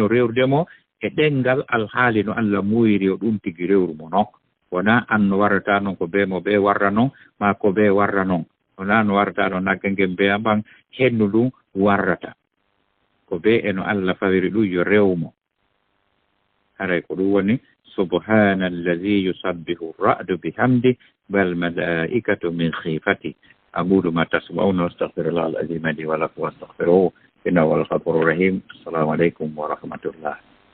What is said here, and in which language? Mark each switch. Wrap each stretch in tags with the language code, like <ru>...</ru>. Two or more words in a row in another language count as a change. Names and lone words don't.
<ff>rewrude mo e ɗengal alhaali no Allah muyiri o ɗum tigi rewru mo noon wona an no warrata noon ko ɓe mo ɓe warra noon ma ko ɓe warra noon wona no warrata ɗo nagge ngen mbiya mban hennu ɗum warrata ko be eno Allah fawiri ɗum yo rewmo haray ko ɗum woni</ff> <ar>سبحان الذي يسبح الرعد بحمده والملائكة من خيفته أقول ما تسمعون أستغفر الله العظيم لي ولكم واستغفروه إنه هو الغفور الرحيم. السلام عليكم ورحمة الله.</ar>